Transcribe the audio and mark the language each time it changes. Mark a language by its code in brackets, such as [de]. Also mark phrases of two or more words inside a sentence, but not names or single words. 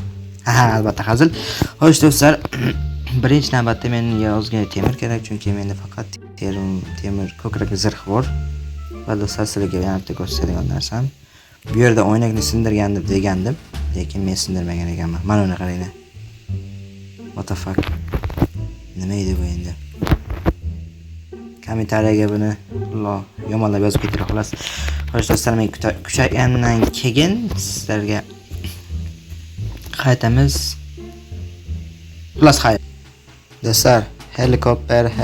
[uz] Albatta hazil. Xo'sh do'stlar, birinchi navbatda menga ozgina temir kerak, chunki menda faqat temir ko'krak zirh bor. Va do'stlar, sizlarga yana bitta ko'rsatadigan narsam. Bu yerda o'ynakni sindirgandim degandim, lekin men sindirmagan ekanman. Mana uni qaranglar. [en] What the fuck? [uz] Nima edi bu endi? Kommentariyaga buni yomonlab yozib ketinglar xolos. Xo'sh do'stlar, men kuchaygandan keyin sizlarga qaytamiz. Xullas hayır. Do'stlar, helikopter.